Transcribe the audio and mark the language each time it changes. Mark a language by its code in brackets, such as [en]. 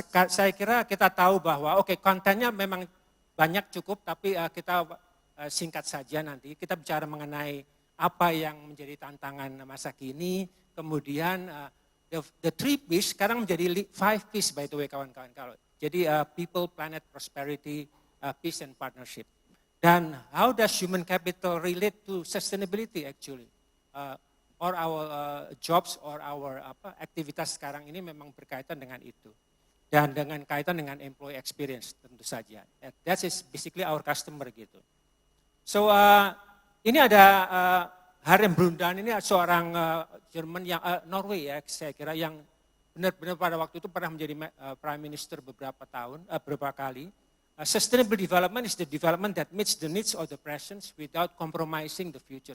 [id] Saya kira kita tahu bahwa kontennya memang banyak cukup, tapi kita singkat saja nanti. Kita bicara mengenai apa yang menjadi tantangan masa kini, kemudian [en] the 3 P's [id] sekarang menjadi 5 P's [en] by the way [id] kawan-kawan. Jadi people, planet, prosperity, peace and partnership. [en] Dan how does human capital relate to sustainability actually? Or our jobs or our [id] aktivitas sekarang ini memang berkaitan dengan itu. Dan dengan kaitan dengan employee experience tentu saja. [en] That is basically our customer [id] gitu. So ini ada Harem Brundtland, ini seorang Jerman yang Norway ya saya kira, yang benar-benar pada waktu itu pernah menjadi [en] prime minister [id] beberapa kali. [en] Sustainable development is the development that meets the needs of the present without compromising the future.